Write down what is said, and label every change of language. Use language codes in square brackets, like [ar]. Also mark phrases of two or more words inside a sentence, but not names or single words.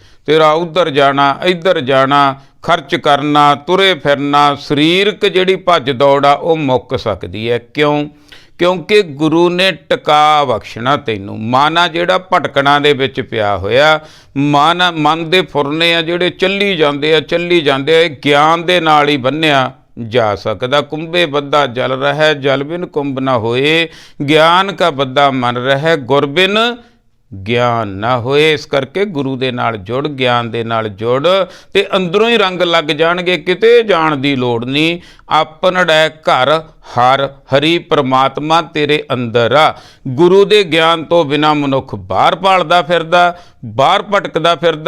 [pa] ਤੇਰਾ ਉੱਧਰ ਜਾਣਾ ਇੱਧਰ ਜਾਣਾ, ਖਰਚ ਕਰਨਾ, ਤੁਰੇ ਫਿਰਨਾ, ਸਰੀਰਕ ਜਿਹੜੀ ਭੱਜ ਦੌੜ ਆ ਉਹ ਮੁੱਕ ਸਕਦੀ ਹੈ। ਕਿਉਂ? ਕਿਉਂਕਿ ਗੁਰੂ ਨੇ ਟਿਕਾ ਬਖਸ਼ਣਾ ਤੈਨੂੰ। ਮਨ ਆ ਜਿਹੜਾ ਭਟਕਣਾ ਦੇ ਵਿੱਚ ਪਿਆ ਹੋਇਆ, ਮਨ ਦੇ ਫੁਰਨੇ ਆ ਜਿਹੜੇ ਚੱਲੀ ਜਾਂਦੇ ਆ, ਇਹ ਗਿਆਨ ਦੇ ਨਾਲ ਹੀ ਬੰਨਿਆ ਜਾ ਸਕਦਾ। ਕੁੰਭੇ ਬੱਧਾ ਜਲ ਰਹੈ, ਜਲ ਬਿਨ ਕੁੰਭ ਨ ਹੋਏ, ਗਿਆਨ ਕਾ ਬੱਧਾ ਮਨ ਰਹੈ, ਗੁਰ ਬਿਨ ਗਿਆਨ ਨਾ ਹੋਏ। ਇਸ ਕਰਕੇ ਗੁਰੂ ਦੇ ਨਾਲ ਜੁੜ, ਗਿਆਨ ਦੇ ਨਾਲ ਜੁੜ, ਤੇ ਅੰਦਰੋਂ ਹੀ ਰੰਗ ਲੱਗ ਜਾਣਗੇ, ਕਿਤੇ ਜਾਣ ਦੀ ਲੋੜ ਨਹੀਂ। ਆਪਣੜੈ ਘਰ ਹਰ ਹਰੀ ਪ੍ਰਮਾਤਮਾ ਤੇਰੇ ਅੰਦਰ ਆ। ਗੁਰੂ ਦੇ ਗਿਆਨ ਤੋਂ ਬਿਨਾਂ ਮਨੁੱਖ ਬਾਹਰ ਭਾਲਦਾ ਫਿਰਦਾ, ਬਾਹਰ ਭਟਕਦਾ ਫਿਰਦਾ।